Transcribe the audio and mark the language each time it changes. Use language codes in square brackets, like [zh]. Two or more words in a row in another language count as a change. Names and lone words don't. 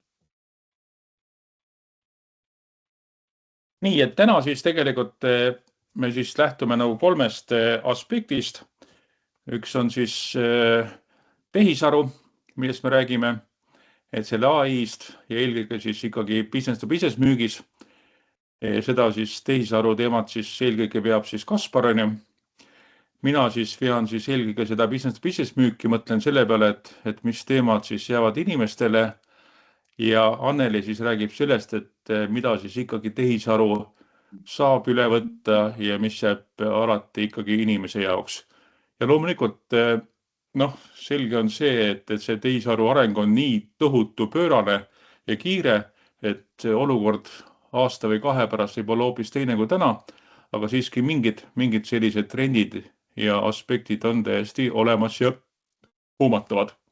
[et] Nii, et täna siis tegelikult me siis lähtume nagu 3 aspektist. Üks on siis tehisaru, millest me räägime, et selle AI-st ja eelkõige siis ikkagi [en] business to business [et] müügis. Seda siis tehisaru teemat siis eelkõige veab siis Kaspar. Mina siis vean siis eelkõige seda [en] business to business [et] müüki, mõtlen selle peale, et mis teemad siis jäävad inimestele ja Anneli siis räägib sellest, et mida siis ikkagi tehisaru saab üle võtta ja mis jääb alati ikkagi inimese jaoks. Ja loomulikult, selge on see, et see tehisaru areng on nii tohutu pöörane ja kiire, et see olukord aasta või 2 pärast võib olla hoopis teine kui täna, aga siiski mingid sellised trendid ja aspektid on täiesti olemas ja huumatavad.